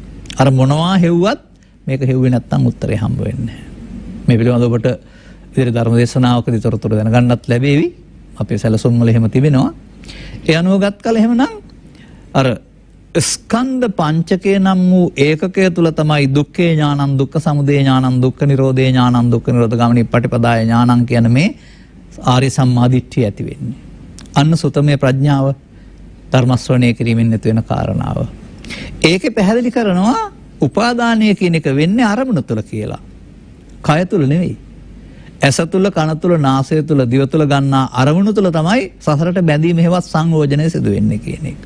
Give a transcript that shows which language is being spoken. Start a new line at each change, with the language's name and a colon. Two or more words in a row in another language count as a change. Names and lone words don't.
Sinhala: අර මොනවා හෙව්වත් මේක හෙව්වේ නැත්නම් උත්තරේ හම්බ වෙන්නේ නැහැ. මේ පිළිබඳව ඔබට ඉදිරි ධර්ම දේශනාවකදී තොරතුරු දැනගන්නත් ලැබෙවි. අපේ සැලසුම් වල එහෙම තිබෙනවා. ඒ අනුව ගත් කල එහෙමනම් අර ස්කන්ධ පංචකය නම් වූ ඒකකය තුල තමයි
Pali: දුක්ඛේ ඥානං දුක්ඛ සමුදය ඥානං දුක්ඛ නිරෝධේ ඥානං දුක්ඛ නිරෝධ ගාමිනී පටිපදාය ඥානං
Sinhala: කියන මේ ආර්ය සම්මාදිට්ඨිය ඇති වෙන්නේ. අන්න සුතමේ ප්‍රඥාව ධර්ම ශ්‍රවණය කිරීමෙන් නැති වෙන කාරණාව. ඒකේ පැහැදිලි කරනවා උපාදානය කියන එක වෙන්නේ අරමුණ තුල කියලා. කය තුල නෙවෙයි. ඇස තුල කන තුල නාසය තුල දිව තුල ගන්නා අරමුණු තුල තමයි සසරට බැඳීම හේවත් සංයෝජනය සිදු වෙන්නේ කියන එක.